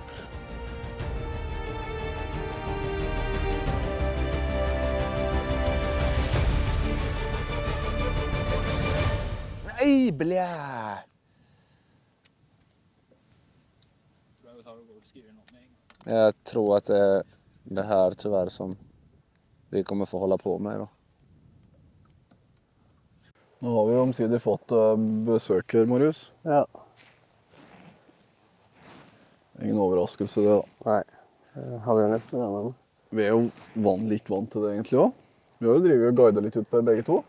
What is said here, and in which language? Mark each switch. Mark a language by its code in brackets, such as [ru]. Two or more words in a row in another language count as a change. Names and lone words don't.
[sv] Nej, blä! Jag tror att det är det här tyvärr som vi kommer få hålla på med då. [no] Nå har vi omsider fått besøker, Marius. Ja. Ingen overraskelse det da. Nei, jeg hadde jo nesten det, men... Vi er jo litt vant til det egentlig også. Vi har jo drivet og guidet litt ut på begge to.